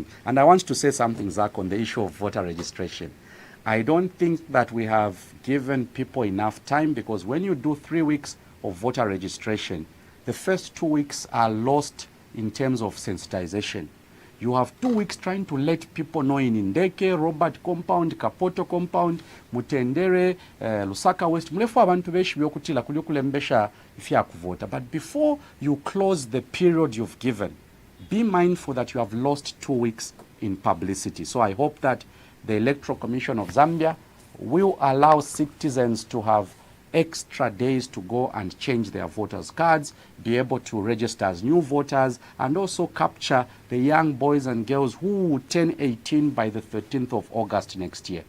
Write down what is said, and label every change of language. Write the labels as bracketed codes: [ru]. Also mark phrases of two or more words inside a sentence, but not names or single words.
[en] And I want to say something, Zach, on the issue of voter registration. I don't think that we have given people enough time, because when you do 3 weeks of voter registration, the first 2 weeks are lost in terms of sensitization. You have 2 weeks trying to let people know in Indeke, Robert Compound, Kapoto Compound, Mutendere, Lusaka West, [bem] mulefu abantu beshi byokutila kulyokulembesha ifya kuvota. [en] But before you close the period you've given, be mindful that you have lost 2 weeks in publicity. So I hope that the Electoral Commission of Zambia will allow citizens to have extra days to go and change their voters' cards, be able to register as new voters, and also capture the young boys and girls who will turn 18 by the 13th of August next year.